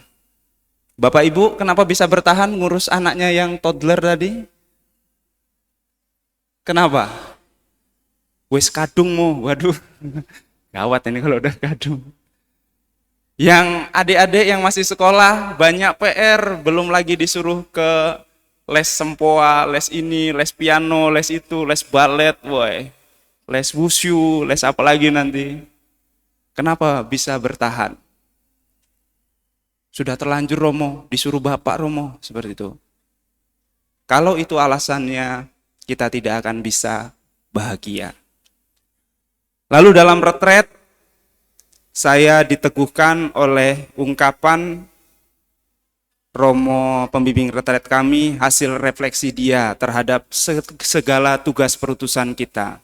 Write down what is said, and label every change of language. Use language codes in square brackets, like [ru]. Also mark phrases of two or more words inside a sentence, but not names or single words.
[id] Bapak Ibu, kenapa bisa bertahan ngurus anaknya yang toddler tadi? Kenapa? [jv] Wes kadungmu, [id] waduh, gawat ini kalau udah kadung. Yang adik-adik yang masih sekolah banyak PR, belum lagi disuruh ke les sempoa, les ini, les piano, les itu, les balet, les wushu, les apa lagi nanti. Kenapa bisa bertahan? Sudah terlanjur Romo, disuruh Bapak Romo, seperti itu. Kalau itu alasannya, kita tidak akan bisa bahagia. Lalu dalam retret, saya diteguhkan oleh ungkapan Romo pembimbing retret kami, hasil refleksi dia terhadap segala tugas perutusan kita.